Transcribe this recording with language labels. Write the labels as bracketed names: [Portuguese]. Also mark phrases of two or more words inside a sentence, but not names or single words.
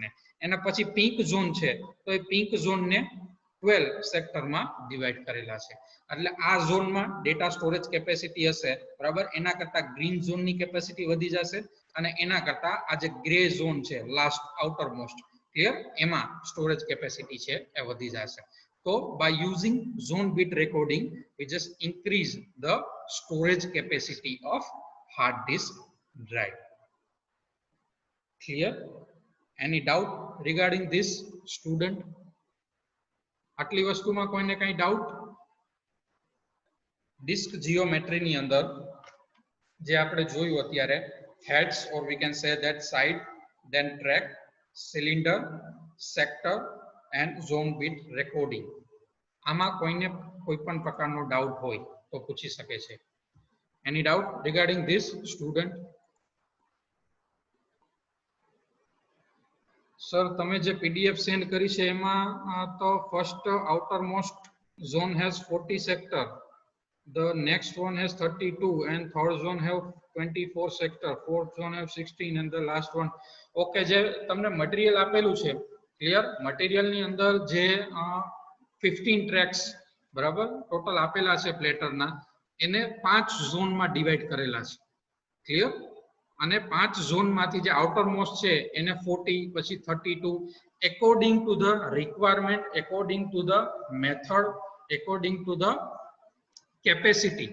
[Gujarati] એના પછી પિંક ઝોન છે તો એ પિંક ઝોનને 12 સેક્ટરમાં ડિવાઈડ કરેલા છે. એટલે આ ઝોનમાં [English] data storage capacity [Gujarati] હશે, બરાબર, એના કરતા ગ્રીન ઝોનની કેપેસિટી વધી જશે અને એના કરતા આ જે ગ્રે ઝોન છે [English] last outer most, [Gujarati] ક્લિયર, એમાં [English] storage capacity [Gujarati] છે એ વધી જશે. [English] તો by using zone bit recording we just increase the storage capacity of hard disk drive. Clear? Any doubt regarding this, student? [Gujarati] આટલી વસ્તુમાં કોઈને કઈ ડાઉટ? [English] disk geometry [Gujarati] ની અંદર જે આપણે જોયું અત્યારે, [English] heads or we can say that side, then track, cylinder, sector and zone bit recording. [Gujarati] આમાં કોઈને કોઈ પણ પ્રકારનો ડાઉટ હોય તો પૂછી શકે છે. [English] Any doubt regarding this, student? [Gujarati] સર તમે જે [English] PDF send [Gujarati] કરી છે એમાં તો [English] first outer most zone has 40 sector, the next one has 32 and third zone have 24 sector, fourth zone have 16 and the last one. [Gujarati] ઓકે, જે તમને મટીરીયલ આપેલું છે, ક્લિયર, મટીરીયલ ની અંદર જે 15 ટ્રેક્સ, બરાબર, ટોટલ આપેલા છે પ્લેટરના, એને 5 ઝોનમાં ડિવાઈડ કરેલા છે. ક્લિયર? અને 5 ઝોનમાંથી જે [English] outer most [Gujarati] છે એને 40, પછી 32, [English] according to the requirement, according to the method, according to the capacity.